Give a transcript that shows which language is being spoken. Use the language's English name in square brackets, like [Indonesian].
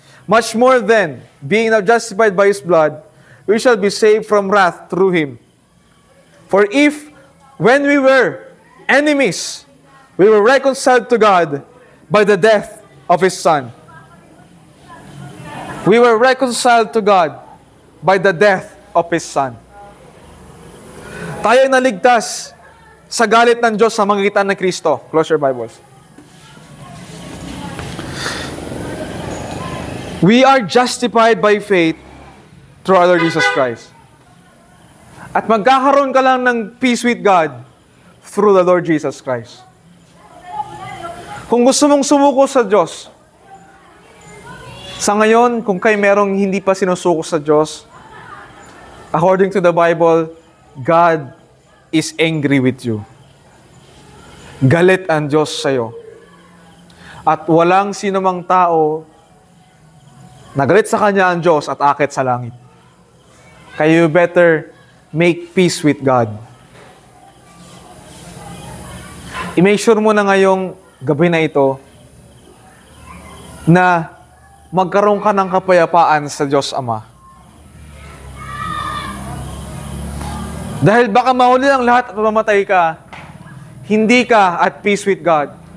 [English] Much more then, being now justified by His blood, we shall be saved from wrath through Him. For if, when we were enemies, we were reconciled to God by the death of His Son. We were reconciled to God by the death of His Son. [Filipino] Tayo ay naligtas sa galit ng Diyos sa magitan ng Kristo. [English] Close your Bibles. We are justified by faith through our Lord Jesus Christ. [Filipino] At magkakaroon ka lang ng [English] peace with God through the Lord Jesus Christ. [Filipino] Kung gusto mong sumuko sa Diyos, sa ngayon, kung kayo merong hindi pa sinusuko sa Diyos, [English] according to the Bible, God is angry with you. [Filipino] Galit ang Diyos sa'yo. At walang sinumang tao nagalit sa kanya ang Diyos at akit sa langit. [English] Kaya you better make peace with God. [Filipino] I-make sure mo na ngayong gabi na ito na magkaroon ka ng kapayapaan sa Diyos Ama. Dahil baka mahuli ang lahat at mamatay ka, hindi ka [English] at peace with God.